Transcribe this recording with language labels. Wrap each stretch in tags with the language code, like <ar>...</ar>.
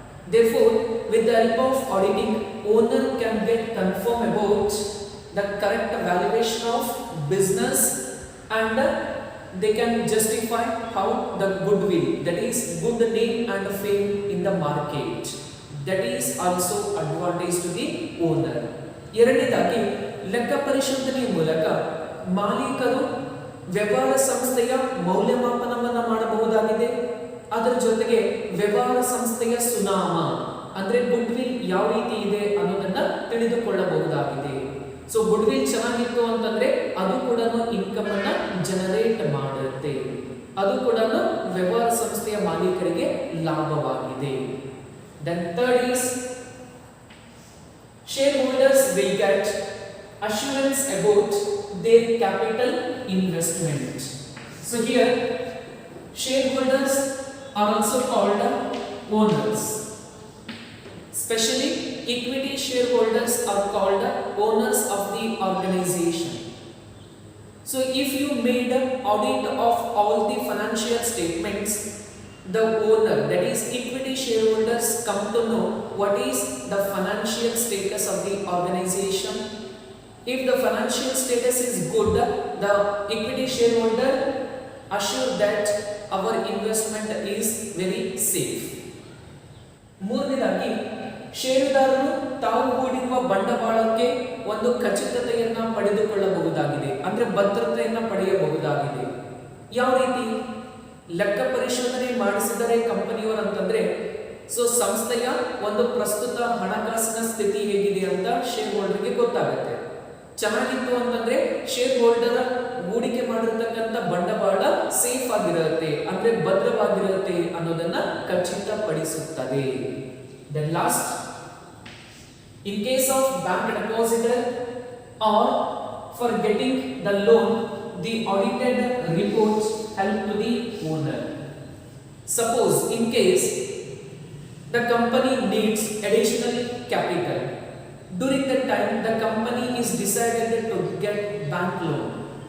<en>Therefore, with the help of auditing, owner can get confirm about the correct valuation of business and they can justify how the goodwill, that is good name and fame in the market, that is also advantage to the owner.</en> <kn>ಎರಡನೇದಾಗಿ, ಲೆಕ್ಕ ಪರಿಶೋಧನೆಯ ಮೂಲಕ ಮಾಲೀಕರು ವ್ಯವಹಾರ ಸಂಸ್ಥೆಯ ಮೌಲ್ಯಮಾಪನವನ್ನು ಮಾಡಬಹುದಾಗಿದೆ. ಅದರ ಜೊತೆಗೆ ವ್ಯವಹಾರ ಸಂಸ್ಥೆಯ ಸುನಾಮ ಅಂದ್ರೆ ಗುಡ್ವಿಲ್ ಯಾವ ರೀತಿ ಇದೆ ಅನ್ನೋದನ್ನ ತಿಳಿದುಕೊಳ್ಳಬಹುದಾಗಿದೆ. ಸೊ ಗುಡ್ವಿಲ್ ಚೆನ್ನಾಗಿತ್ತು ಅಂತಂದ್ರೆ ಅದು ಕೂಡ ಇನ್ಕಮ್ ಅನ್ನ ಜನರೇಟ್ ಮಾಡುತ್ತೆ, ಅದು ಕೂಡ ವ್ಯವಹಾರ ಸಂಸ್ಥೆಯ ಮಾಲೀಕರಿಗೆ ಲಾಭವಾಗಿದೆ.</kn> <en>Then third is, shareholders will get assurance about their capital investment. So here, shareholders are also called owners. Especially equity shareholders are called owners of the organization. So if you made an audit of all the financial statements, the owner, that is equity shareholders, come to know what is the financial status of the organization. If the financial status is good, the equity shareholder assure that our investment is very safe.</en> <kn>ಮೂರನೇದಾಗಿ, ಷೇರುದಾರರು ತಾವು ಹೂಡಿರುವ ಬಂಡವಾಳಕ್ಕೆ ಒಂದು ಖಚಿತತೆಯನ್ನ ಪಡೆದುಕೊಳ್ಳಬಹುದಾಗಿದೆ, ಅಂದ್ರೆ ಭದ್ರತೆಯನ್ನ ಪಡೆಯಬಹುದಾಗಿದೆ. ಯಾವ ರೀತಿ? ಲೆಕ್ಕ ಪರಿಶೋಧನೆ ಮಾಡಿಸಿದರೆ ಕಂಪನಿಯವರು ಅಂತಂದ್ರೆ, ಸೊ ಸಂಸ್ಥೆಯ ಒಂದು ಪ್ರಸ್ತುತ ಹಣಕಾಸಿನ ಸ್ಥಿತಿ ಹೇಗಿದೆ ಅಂತ ಶೇರ್ ಹೋಲ್ಡರ್ಗೆ ಗೊತ್ತಾಗುತ್ತೆ. ಚೆನ್ನಾಗಿತ್ತು ಅಂತಂದ್ರೆ ಶೇರ್ ಹೋಲ್ಡರ್ ಹೂಡಿಕೆ ಮಾಡಿರ್ತಕ್ಕಂಥ ಬಂಡವಾಳ ಸೇಫ್ ಆಗಿರುತ್ತೆ, ಅಂದ್ರೆ ಭದ್ರವಾಗಿರುತ್ತೆ ಅನ್ನೋದನ್ನ ಖಚಿತಪಡಿಸುತ್ತದೆ.</kn> <en>Then last, in case of bank depositor or for getting the loan, the audited report help to the owner. Suppose in case the company needs additional capital, during that time the company is decided to get bank loan.</en>